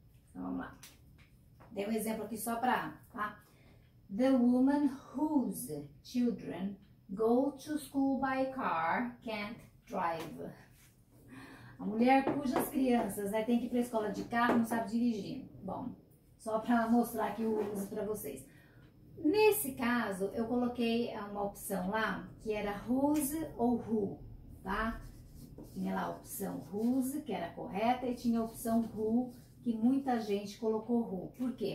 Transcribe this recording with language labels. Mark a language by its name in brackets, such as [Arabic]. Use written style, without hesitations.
[Portuguese] Então, vamos lá. Dei um exemplo aqui só pra... Tá? [English] The woman whose children go to school by car can't drive. [Portuguese] A mulher cujas crianças tem que ir para a escola de carro não sabe dirigir. Bom, só para mostrar aqui o uso para vocês. Nesse caso, eu coloquei uma opção lá que era whose ou who, tá? Tinha lá a opção whose, que era correta, e tinha a opção who, que muita gente colocou who. Por quê?